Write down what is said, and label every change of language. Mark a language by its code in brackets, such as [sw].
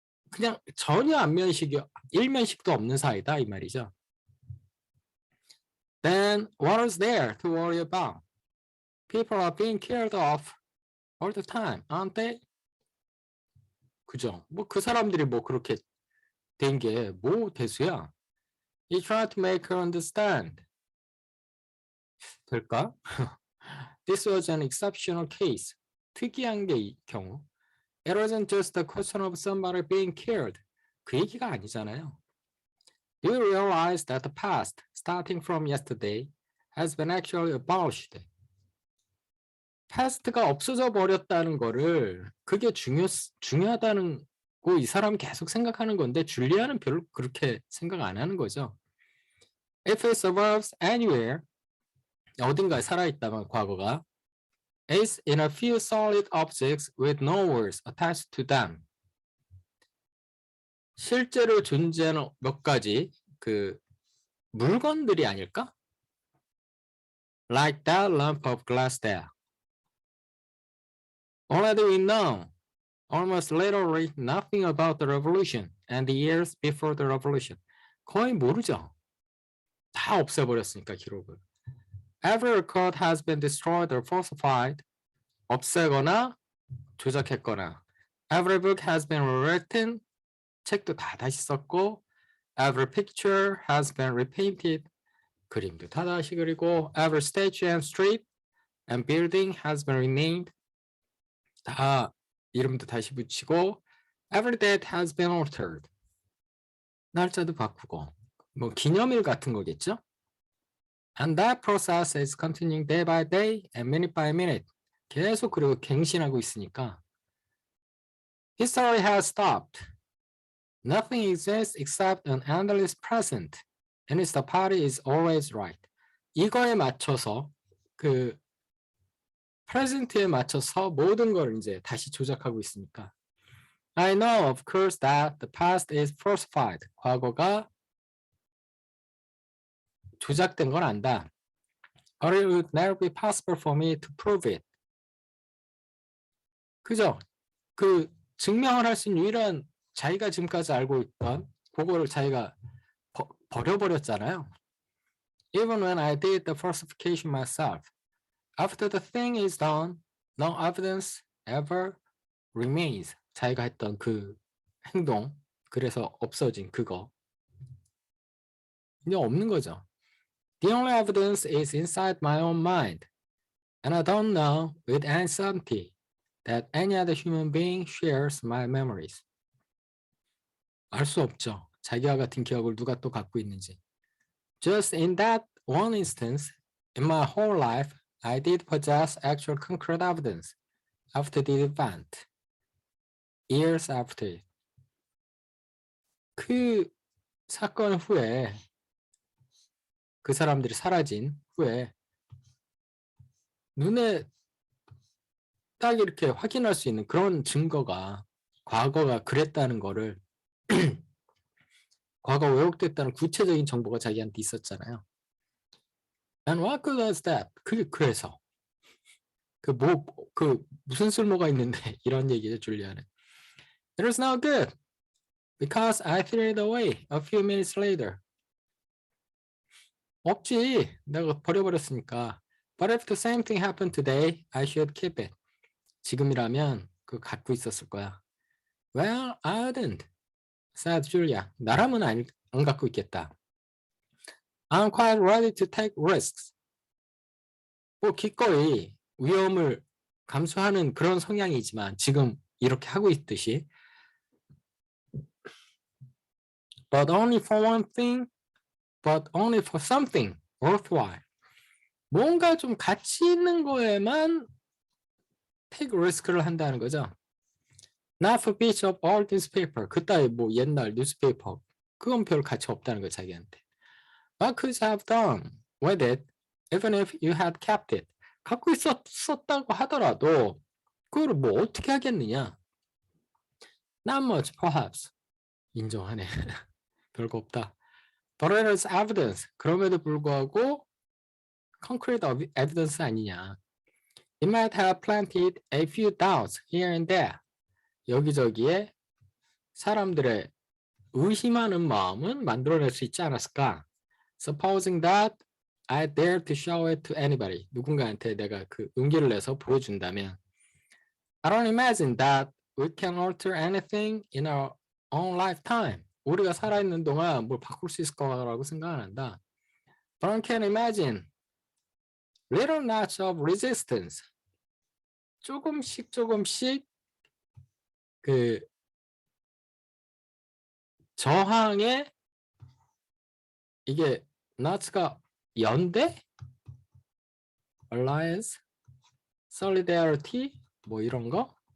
[ko] 그냥 전혀 안면식이 일면식도 없는 사이다 이 말이죠. [en] Then what is there to worry about? People are being killed off all the time, aren't they? [ko] 그죠? 뭐 그 사람들이 뭐 그렇게 된 게 뭐 대수야? [en] You try to make her understand. [ko] 될까? [en] This was an exceptional case. [ko] 특이한 게 이 경우. [en] It wasn't just a question of somebody being killed. [ko] 그 얘기가 아니잖아요. [en] Do you realize that the past, starting from yesterday, has been actually abolished? [ko] past가 없어져 버렸다는 거를 그게 중요하다는 거 이 사람 계속 생각하는 건데 줄리아는 별로 그렇게 생각 안 하는 거죠. [en] If it survives anywhere, [ko] 어딘가에 살아있다면 과거가 [en] is in a few solid objects with no words attached to them. [ko] 실제로 존재하는 몇 가지 그 물건들이 아닐까? [en] Like that lump of glass there. Already we know almost literally nothing about the revolution and the years before the revolution. [ko] 거의 모르죠. 다 없애버렸으니까 기록을. [en] Every record has been destroyed or falsified. [ko] 없애거나 조작했거나. [en] Every book has been rewritten. [ko] 책도 다 다시 썼고. [en] Every picture has been repainted. [ko] 그림도 다 다시 그리고. [en] Every statue and street and building has been renamed. [ko] 다 이름도 다시 붙이고. [en] Every date has been altered. [ko] 날짜도 바꾸고. 뭐 기념일 같은 거겠죠? [en] And that process is continuing day by day and minute by minute. [ko] 계속 그리고 갱신하고 있으니까. [en] History has stopped. Nothing exists except an endless present. And it's the party is always right. [ko] 이거에 맞춰서 그 present에 맞춰서 모든 걸 이제 다시 조작하고 있으니까. [en] I know, of course, that the past is falsified. [ko] 과거가 조작된 건 안다. [en] But it would never be possible for me to prove it. [ko] 그죠? 그 증명을 할 수 있는 유일한 자기가 지금까지 알고 있던 그거를 자기가 버려버렸잖아요. [en] Even when I did the falsification myself, after the thing is done, no evidence ever remains. [ko] 자기가 했던 그 행동, 그래서 없어진 그거. 이제 없는 거죠. [en] The only evidence is inside my own mind. And I don't know with any certainty that any other human being shares my memories. [ko] 알 수 없죠. 자기와 같은 기억을 누가 또 갖고 있는지. [en] Just in that one instance, in my whole life, I did possess actual concrete evidence after the event. Years after it. [ko] 그 사건 후에 그 사람들이 사라진 후에 눈에 딱 이렇게 확인할 수 있는 그런 증거가 과거가 그랬다는 거를 과거 왜곡됐다는 구체적인 정보가 자기한테 있었잖아요. [en] And what good is that? [ko] 그래서 그 무슨 쓸모가 있는데 이런 얘기죠 줄리아는. [en] It was no good because I threw it away a few minutes later. [ko] 없지. 내가 버려버렸으니까. [en] But if the same thing happened today, I should keep it. [ko] 지금이라면 그거 갖고 있었을 거야. [en] Well, I wouldn't, said Julia. [ko] 나라면 안 갖고 있겠다. [en] I'm quite ready to take risks. [ko] 뭐 기꺼이 위험을 감수하는 그런 성향이지만 지금 이렇게 하고 있듯이 [en] but only for one thing, but only for something worthwhile. [ko] 뭔가 좀 가치 있는 거에만 take risk를 한다는 거죠. [en] Not for bits of old newspaper. [ko] 그따위 뭐 옛날 뉴스페이퍼. 그건 별 가치 없다는 거 자기한테. [en] What could you have done with it even if you had kept it? [ko] 갖고 있었다고 하더라도 그걸 뭐 어떻게 하겠느냐? [en] Not much, perhaps. [ko] 인정하네. 별거 없다. [en] But it is evidence. [ko] 그럼에도 불구하고 concrete evidence 아니냐. [en] It might have planted a few doubts here and there. [ko] 여기저기에 사람들의 의심하는 마음은 만들어낼 수 있지 않았을까? [en] Supposing that I dare to show it to anybody. [ko] 누군가한테 내가 그 용기를 내서 보여준다면 [en] I don't imagine that we can alter anything in our own lifetime. [ko] 우리가 살아있는 동안 뭘 바꿀 수 있을 거라고 생각 안 한다. [en] But I can imagine little knots of resistance. [ko] 조금씩 그 저항의 이게 knots가 연대? alliance, solidarity 뭐 이런 거?